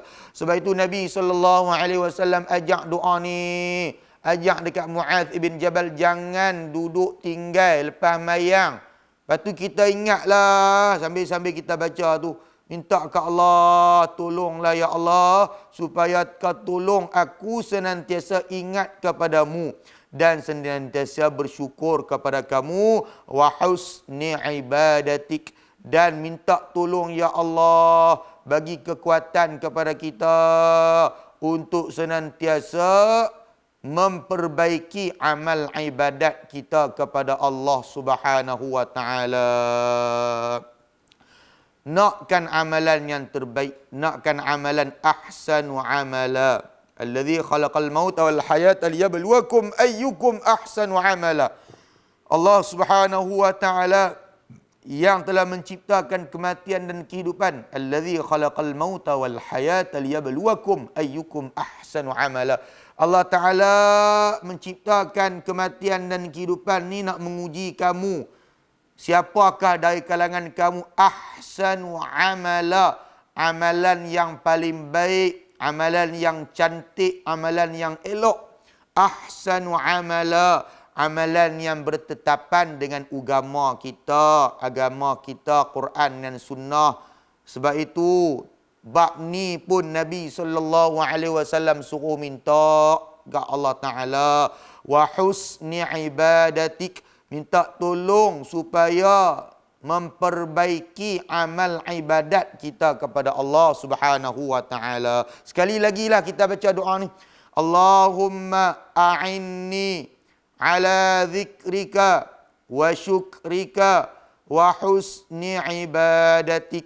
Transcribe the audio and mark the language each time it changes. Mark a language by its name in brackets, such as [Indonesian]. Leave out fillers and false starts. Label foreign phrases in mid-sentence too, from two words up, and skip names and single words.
[Malay] Sebab itu Nabi SAW ajak doa ni, ajak dekat Mu'adz ibn Jabal, jangan duduk tinggal lepas mayang. Lepas tu kita ingatlah, sambil-sambil kita baca tu, minta ke Allah, tolonglah ya Allah, supaya kau tolong aku senantiasa ingat kepadamu dan senantiasa bersyukur kepada kamu, [Arabic] وحسن عبادتك, [Malay] dan minta tolong ya Allah, bagi kekuatan kepada kita untuk senantiasa memperbaiki amal ibadat kita kepada Allah [Arabic] سبحانه وتعالى. [Malay] Nakkan amalan yang terbaik, nakkan amalan [Arabic] أحسن عملا. الذي خلق الموت والحياة ليبلوكم أيكم أحسن عملا. [Malay] Allah Subhanahu Wa Taala yang telah menciptakan kematian dan kehidupan. [Arabic] الذي خلق الموت والحياة ليبلوكم أيكم أحسن عملا. [Malay] Allah Ta'ala menciptakan kematian dan kehidupan ni nak menguji kamu. Siapakah dari kalangan kamu [Arabic] أحسن عملا, [Malay] amalan yang paling baik, amalan yang cantik, amalan yang elok. [Arabic] أحسن عملا, [Malay] amalan yang bertetapan dengan agama kita, Quran dan Sunnah. Sebab itu bab ni pun Nabi SAW suruh minta ke Allah Ta'ala, [Arabic] وحسن عبادتك, [Malay] minta tolong supaya memperbaiki amal ibadat kita kepada Allah [Arabic] سبحانه وتعالى. [Malay] Sekali lagi lah kita baca doa ni. [Arabic] اللهم أعني على ذكرك وشكرك وحسن عبادتك.